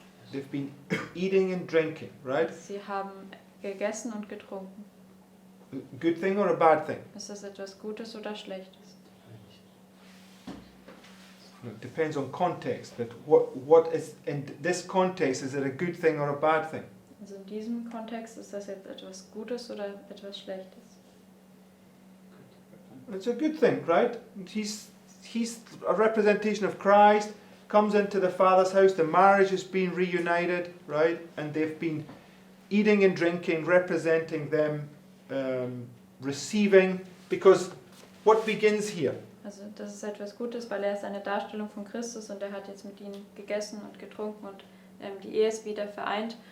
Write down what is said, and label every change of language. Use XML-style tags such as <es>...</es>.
<en>They've been eating and drinking, right?</en> <de>Sie haben gegessen und getrunken.</de> <en>Good thing or a bad thing?</en> <de>Ist das etwas Gutes oder Schlechtes?</de> <en>It depends on context, but what is in this context, is it a good thing or a bad thing?</en> <de>Also in diesem Kontext ist das jetzt etwas Gutes oder etwas Schlechtes?</de> <en>It's a good thing, right? He's a representation of Christ, comes into the Father's house, the marriage has been reunited, right? And they've been eating and drinking, representing them receiving, because what begins here?</en> <de>Also das ist etwas Gutes, weil er ist eine Darstellung von Christus und er hat jetzt mit ihnen gegessen und getrunken und die Ehe ist wieder vereint.</de>